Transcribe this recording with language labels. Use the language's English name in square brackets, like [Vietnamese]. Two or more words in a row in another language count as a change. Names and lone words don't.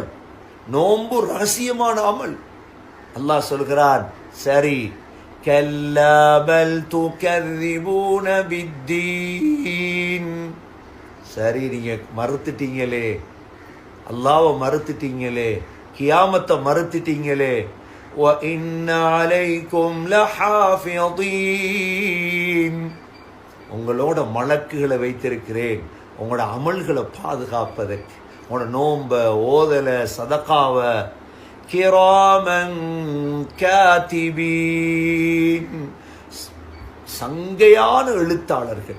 [Tamil] நோன்பு ரகசியமான அமல். அல்லாஹ் சொல்கிறான், சரி, [Arabic] كلا بل تكذبون بالدين. [Tamil] சரி, நீங்க மறுத்துட்டீங்களே, அல்லாஹ்வை மறுத்துட்டீங்களே, கியாமத்தை மறுத்துட்டீங்களே. [Arabic] وَإِنَّ عَلَيْكُمْ لَحَافِظِينَ. [Tamil] உங்களோட மலக்குகளை வைத்திருக்கிறேன், உங்களோட அமல்களை பாதுகாப்பதற்கு. உங்களோட நோம்ப, ஓதல, சதகாவ. [Arabic] كراما كاتبين, [Tamil] சங்கையான எழுத்தாளர்கள்.